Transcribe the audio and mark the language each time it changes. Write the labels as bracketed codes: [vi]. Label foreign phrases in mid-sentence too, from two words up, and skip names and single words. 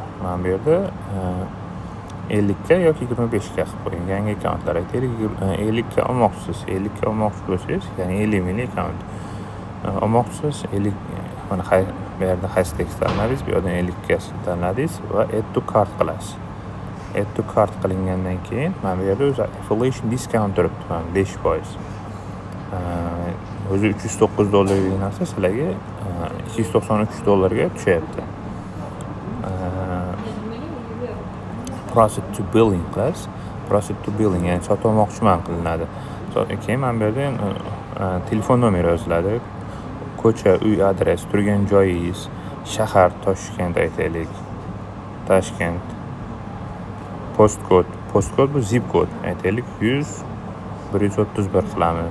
[uz] Mana bu yerda 50k yoki 25k qilib qo'ying. Yangi akkauntlar aytaylik 50k olmoqchisiz. 50k olmoqchi bo'lsangiz, ya'ni 50 minglik akkaunt olmoqchisiz. 50 mana bu yerda hashtag tanladingiz, bu yerdan 50k tanladingiz va [en] add to cart [uz] qilasiz. [en] Add to cart [uz] qilingandan keyin mana bu yerda o'zi [en] affiliation discount [uz] turibdi, mana 5%. O'zi $309 narsa sizlarga $293 tushyapti. [en] Proceed to billing qilasiz. Proceed to billing, [uz] ya'ni sotmoqchiman qilinadi. Keyin mana bu yerda telefon nomeri yoziladi. Ko'cha, uy adres, turgan joyingiz, shahar Toshkent aytaylik. Toshkent. Postkod bu zip kod aytaylik 100-131 qilamiz.